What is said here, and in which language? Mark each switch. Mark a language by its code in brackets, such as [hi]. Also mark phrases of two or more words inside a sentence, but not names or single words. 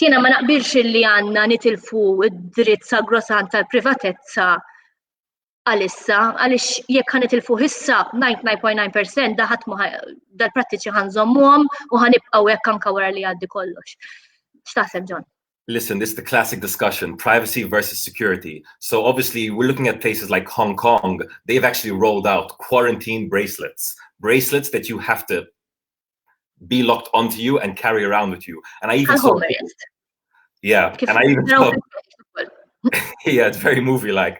[mt] Jiena ma naqbilx li għandna nitilfu id-dritt sagrosant tal-privatezza għalissa, għaliex jekk ħanitilfu issa 99.9% dal-prattiċi ħanżommuhom u ħanibqgħu hekk anke wara li jgħaddi kollox. X'taħseb, John? [en] Listen, this is the classic discussion, privacy versus security. So obviously, we're looking at places like Hong Kong. They've actually rolled out quarantine bracelets that you have to be locked onto you and carry around with you. And I even saw, yeah, and I even saw, yeah, it's very movie-like.